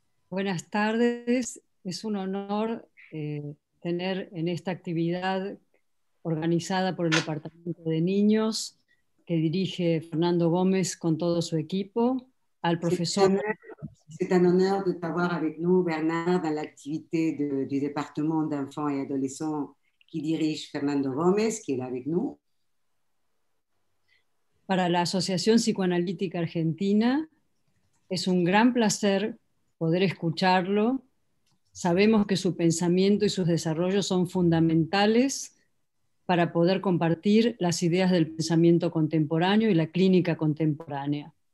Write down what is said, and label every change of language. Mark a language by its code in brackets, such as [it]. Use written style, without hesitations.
[es] Buenas tardes, es un honor tener en esta actividad organizada por el Departamento de Niños que dirige Fernando Gómez con todo su equipo, al profesor. [fr] C'est un honneur de t'avoir avec nous, Bernard, dans l'activité du département d'enfants et adolescents qui dirige Fernando Gómez, qui est là avec nous. [es] Para la Asociación Psicoanalítica Argentina es un gran placer poder escucharlo. Sabemos que su pensamiento y sus desarrollos son fundamentales para poder compartir las ideas del pensamiento contemporáneo y la clínica contemporánea.